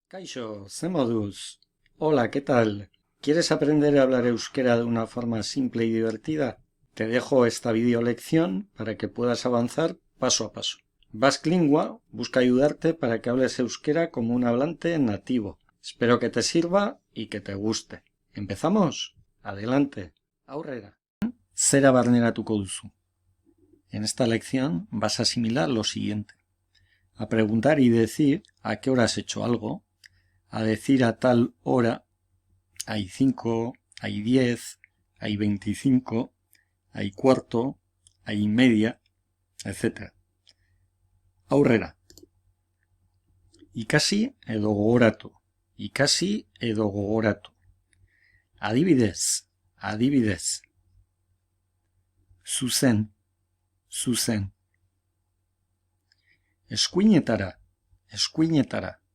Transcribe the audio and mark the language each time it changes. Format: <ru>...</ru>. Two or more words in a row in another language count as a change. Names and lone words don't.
<eu>Kaixo, ze moduz? Hola,</eu> <es>¿qué tal? ¿Quieres aprender a hablar euskera de una forma simple y divertida? Te dejo esta video lección para que puedas avanzar paso a paso. Basque Lingua busca ayudarte para que hables euskera como un hablante nativo. Espero que te sirva y que te guste. ¿Empezamos? Adelante.</es> <eu>Aurrera. Zera barneratuko duzu.</eu> <es>En esta lección vas a asimilar lo siguiente. A preguntar y decir a qué hora has hecho algo, a decir a tal hora, hay 5, hay 10, hay 25, hay cuarto, hay media, etc.</es> <eu>Aurrera. Ikasi edo gogoratu. Ikasi edo gogoratu. Adibidez, adibidez. Zuzen, zuzen. Eskuinetara, eskuinetara.</eu>